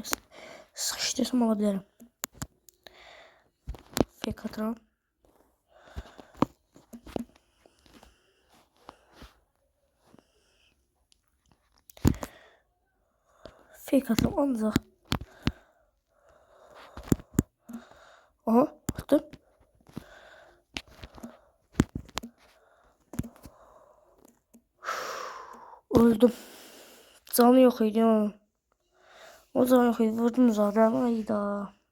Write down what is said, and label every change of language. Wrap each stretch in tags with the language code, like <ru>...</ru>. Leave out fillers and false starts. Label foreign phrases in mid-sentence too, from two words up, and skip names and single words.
<az>Sıxışdırsam ala bilərəm. Fake atıram. Fake atıram ancaq.</az> <tr>Aha attım. Öldüm. Canı yok idi onun. O canı yok idi. Vurdum zaten. Ayda.</tr>